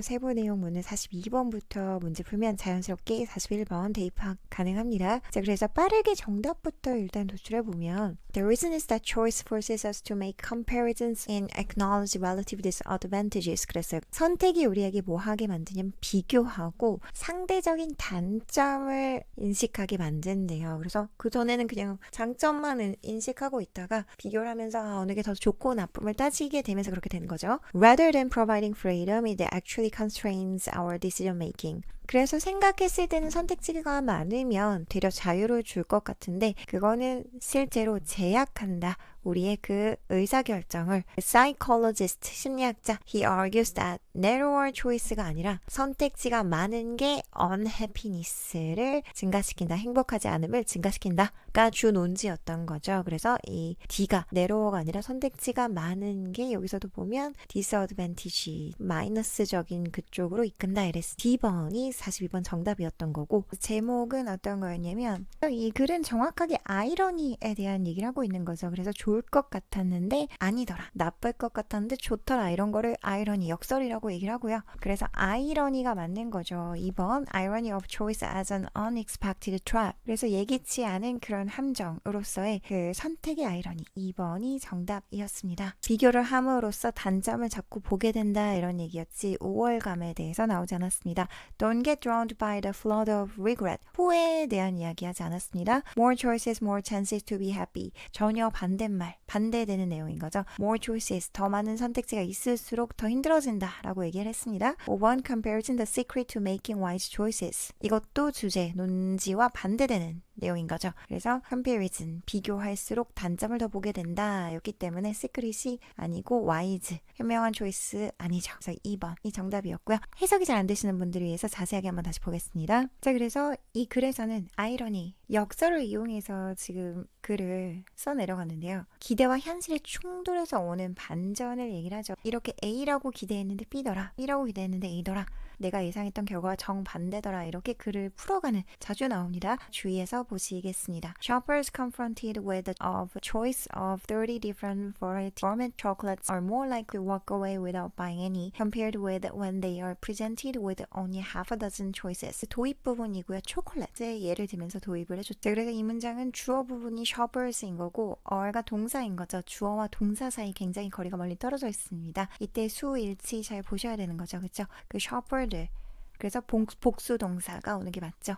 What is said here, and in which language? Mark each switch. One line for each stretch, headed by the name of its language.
Korean: 세부 내용 문은 42번부터 문제 풀면 자연스럽게 41번 대입 가능합니다. 자, 그래서 빠르게 정답부터 일단 도출해보면
English: The reason is that choice forces us to make comparisons and acknowledge relative disadvantages.
Korean: 그래서 선택이 우리에게 뭐 하게 만드냐면 비교하고 상대적인 단점을 인식하게 만든대요. 그래서 그전에는 그냥 장점만 인식하고 있다가 비교를 하면서 어느 게 더 좋고 나쁨을 따지게 되면서 그렇게 되는 거죠.
English: Rather than providing freedom, it actually constrains our decision making.
Korean: 그래서 생각했을 때는 선택지가 많으면 되려 자유를 줄 것 같은데 그거는 실제로 제약한다. 우리의 그 의사결정을. Psychologist, 심리학자,
English: he argues that narrower choice
Korean: 가 아니라 선택지가 많은 게 unhappiness를 증가시킨다. 행복하지 않음을 증가시킨다가 주 논지였던 거죠. 그래서 이 D가 narrower가 아니라 선택지가 많은 게 여기서도 보면 disadvantage, 마이너스적인 그쪽으로 이끈다 이랬어. D번이 42번 정답이었던 거고 제목은 어떤 거였냐면 이 글은 정확하게 아이러니에 대한 얘기를 하고 있는 거죠. 그래서 좋을 것 같았는데 아니더라. 나쁠 것 같았는데 좋더라. 이런 거를 아이러니, 역설이라고 얘기를 하고요. 그래서 아이러니가 맞는 거죠.
English: 2번 Irony of choice as an unexpected trap.
Korean: 그래서 예기치 않은 그런 함정으로서의 그 선택의 아이러니. 2번이 정답이었습니다. 비교를 함으로써 단점을 자꾸 보게 된다 이런 얘기였지 우월감에 대해서 나오지 않았습니다.
English: Don't get drowned by the flood of regret.
Korean: 후회에 대한 이야기 하지 않았습니다.
English: More choices, more chances to be happy.
Korean: 전혀 반대말, 반대되는 내용인 거죠.
English: More choices,
Korean: 더 많은 선택지가 있을수록 더 힘들어진다 라고 얘기를 했습니다.
English: 5번 Comparison, the secret to making wise choices.
Korean: 이것도 주제, 논지와 반대되는 내용인 거죠. 그래서 comparison, 비교할수록 단점을 더 보게 된다 였기 때문에 secret이 아니고 wise, 현명한 choice 아니죠. 그래서 2번이 정답이었고요. 해석이 잘 안 되시는 분들을 위해서 자세하게 한번 다시 보겠습니다. 자, 그래서 이 글에서는 아이러니, 역설을 이용해서 지금 글을 써내려갔는데요. 기대와 현실의 충돌에서 오는 반전을 얘기를 하죠. 이렇게 A라고 기대했는데 B더라. B라고 기대했는데 A더라. 내가 예상했던 결과와 정반대더라. 이렇게 글을 풀어가는 자주 나옵니다. 주의해서 보시겠습니다.
English: Shoppers confronted with a choice of 30 different variety gourmet chocolates are more likely to walk away without buying any compared with when they are presented with only half a dozen choices.
Korean: 도입 부분이고요. 초콜릿에 예를 들면서 도입을 해줬죠. 그래서 이 문장은 주어 부분이 shoppers인 거고 are가 동사인 거죠. 주어와 동사 사이 굉장히 거리가 멀리 떨어져 있습니다. 이때 수일치 잘 보셔야 되는 거죠. 그렇죠? 그 shopper 그래서 복수 동사가 오는 게 맞죠.